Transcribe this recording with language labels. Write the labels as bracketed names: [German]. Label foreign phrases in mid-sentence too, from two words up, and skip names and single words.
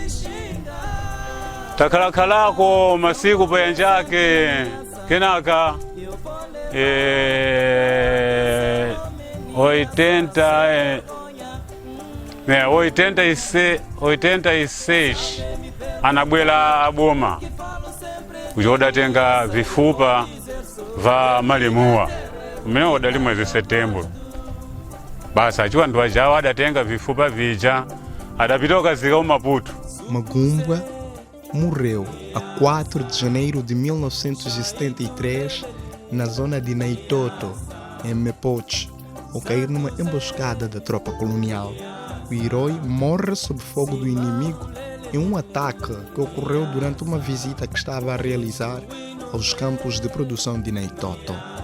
[Nyanja] takhalakhalako masiku payanjake kenaka 86 anabwela aboma kujodatenga vifupa va malemuwa umene udali mwezi Setembro basi achiwantu ajawo adatenga vifupa vija adapita ukazika Maputo. [Portuguese] Magumba morreu a 4 de janeiro de 1973 na zona de Naitoto, em Mepoche, ao cair numa emboscada da tropa colonial. O herói morre sob fogo do inimigo em um ataque que ocorreu durante uma visita que estava a realizar aos campos de produção de Naitoto.